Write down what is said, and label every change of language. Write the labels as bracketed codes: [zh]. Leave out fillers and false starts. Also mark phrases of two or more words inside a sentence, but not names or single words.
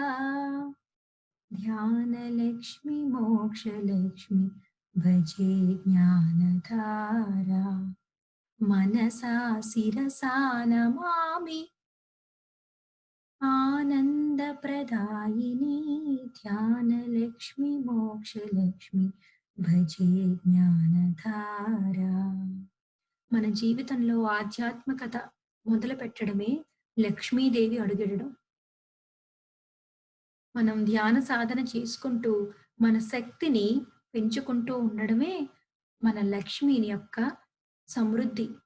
[sa] ध्यान लक्ष्मी मोक्ष लक्ष्मी भजे ज्ञानधारा, मनसा शिरसा नमामि आनंद प्रदायिनी। ध्यान लक्ष्मी मोक्ष लक्ष्मी భజే జ్ఞానధార. [te] మన జీవితంలో ఆధ్యాత్మికత మొదలు పెట్టడమే లక్ష్మీదేవి అడుగెడడం. మనం ధ్యాన సాధన చేసుకుంటూ మన శక్తిని పెంచుకుంటూ ఉండడమే మన లక్ష్మిని యొక్క సమృద్ధి.